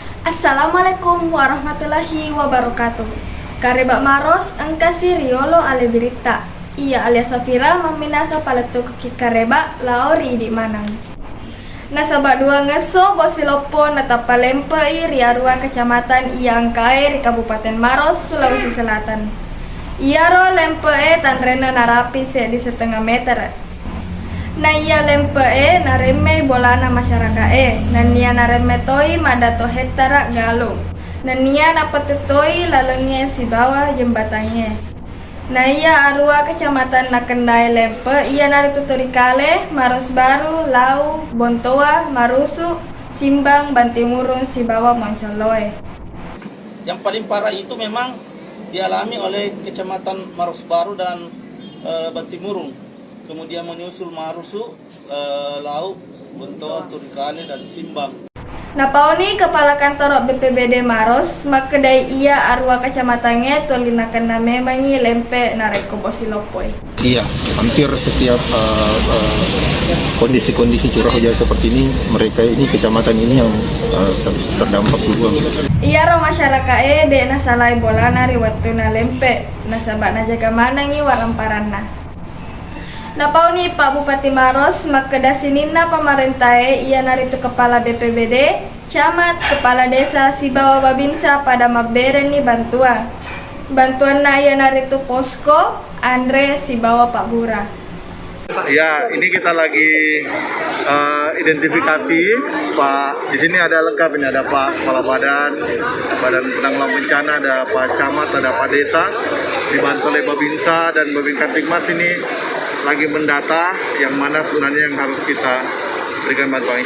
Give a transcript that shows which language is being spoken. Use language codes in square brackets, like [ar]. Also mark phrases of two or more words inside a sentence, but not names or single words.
[ar] Assalamualaikum warahmatullahi wabarakatuh. [bug] Kareba maros engkasi riolo ale berita. Ia alias Safira meminasa paletu keki kareba laori di manang. Nasabak dua ngeso bosilopo natapa lempei riarua kecamatan Iangkae di Kabupaten Maros, Sulawesi Selatan. Iaro lempei tanrena narapi se di setengah meter. Na iya lempee nareme bolana masyarakat nania nareme toi madato hetara galung nania napetetoi lalengnya si [id] bawah jembatannya. [bug] Na iya arua kecamatan nakendai lempe iya narituturi kale Maros Baru Lau Bontoa Marusu Simbang Bantimurung si bawah Moncoloe. [id] Yang paling parah itu memang dialami oleh kecamatan Maros Baru dan Bantimurung. Kemudian menyusul Marusu, Lau, Bontoa, Turikale, dan Simbang. [bug] Napaoni [id] kepala kantor [bug] BPBD Maros, makedai ia arwa kecamatannya tolinakan namemangi lempe nareko bosilopoi. [id] Iya, hampir setiap kondisi-kondisi curah hujan seperti ini, mereka ini kecamatan ini yang terdampak duluan. [bug] Iya ro masyarakat de nasalai bolana riwatuna lempe, nasabak najaga manangi waramparana. Napauni Pak Bupati Maros makedasinina pamarentai ia naritu [id] kepala BPBD, [bug] camat, [id] kepala desa [bug] Sibawa Babinsa pada mabereni bantuan. Bantuan na ia naritu posko Andre Sibawa Pak Bura. [id] Ya, ini kita lagi identifikasi Pak. Di sini ada lengkap, ini ada Pak Kepala Badan Penanggulangan Bencana, ada Pak Camat, ada Pak Desa, dibantu oleh Babinsa dan Babinsa Tikmas ini lagi mendata yang mana sebenarnya yang harus kita berikan bantuan.